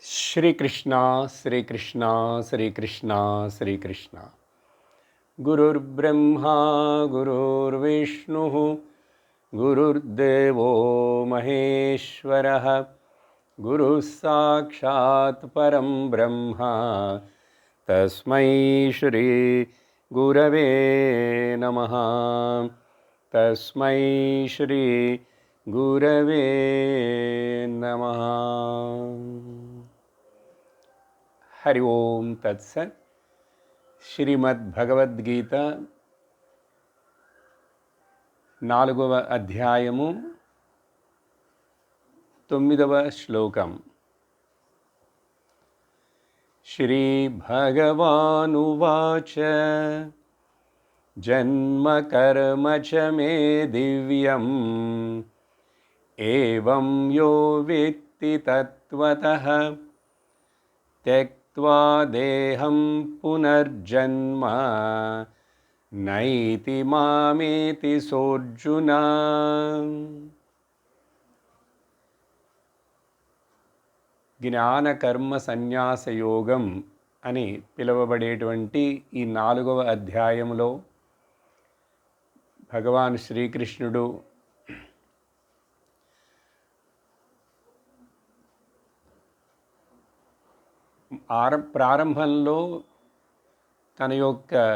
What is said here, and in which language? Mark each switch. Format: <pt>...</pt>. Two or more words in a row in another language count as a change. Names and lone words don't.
<sa>श्रीकृष्ण श्रीकृष्ण श्रीकृष्ण श्रीकृष्ण गुरुर्ब्रह्मा गुरुर्विष्णुः गुरुर्देवो महेश्वरः गुरुः साक्षात् परं ब्रह्म तस्मै श्री गुरवे नमः तस्मै श्री गुरवे नमः। हरि ओम तत्सत्।</sa> <te>శ్రీమద్భగవద్గీత 4వ అధ్యాయము 9వ శ్లోకం.</te> <sa>శ్రీ భగవానువాచ జన్మ కర్మ చ మే దివ్యం ఏవం యో వేత్తి తత్వతః త్యక్త్వా దేహం పునర్జన్మ నైతి మామేతి సోర్జున.</sa> <te>జ్ఞాన కర్మ సన్యాస యోగం అని పిలువబడేటువంటి ఈ 4వ అధ్యాయములో భగవాన్ శ్రీకృష్ణుడు ప్రారంభంలో తన యొక్క</te>